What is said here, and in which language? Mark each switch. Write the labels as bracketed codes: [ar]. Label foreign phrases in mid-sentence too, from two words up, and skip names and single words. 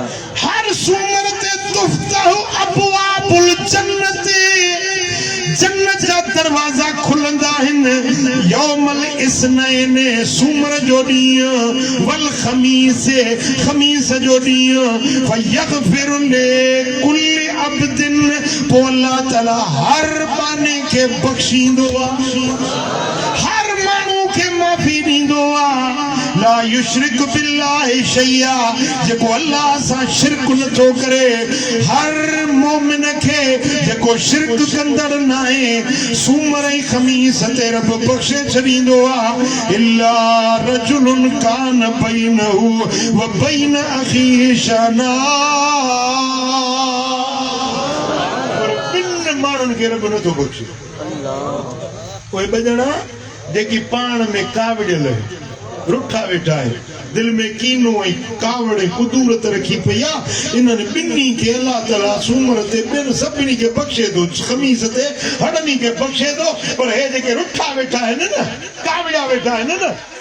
[sd] हर सूमर ते [ar] تفتح أبواب الجنة [sd] जन्नत जा दरवाजा खुलंदा [ar] يوم الاثنين [sd] सूमर जो ॾींहुं [ar] والخميس [sd] खमीस जो ॾींहुं [ar] فيغفر لكل عبد [sd] पोइ अल्लाह ताला हर बाने खे बख़्शींदो आहे हर माण्हू खे माफ़ी ॾींदो आहे [ar] لا يشرك بالله شيئا [sd] जेको अल्लाह सां शिरक नथो करे हर मोमिन खे जेको शिरक कंदड़ न आहे सूमर ऐं खमीस ते रब बख़्शे छॾींदो आहे [ar] إلا رجل كان بينه وبين أخيه شحناء [sd] पर ॿिनि माण्हुनि खे रब नथो बख़्शे उहे ॿ ॼणा जेकी पाण में कावड़ियल रुठा वेठा आहिनि दिल में कीनो ऐं कावड़ ऐं कुदूरत रखी पई आहे इन्हनि ॿिन्ही खे अल्लाह ताला सूमर ते ॿियनि सभिनी खे बख़्शे थो खमीस ते हड़नी खे बख़्शे थो पर हे जेके रुठा वेठा आहिनि न कावड़िया वेठा आहिनि न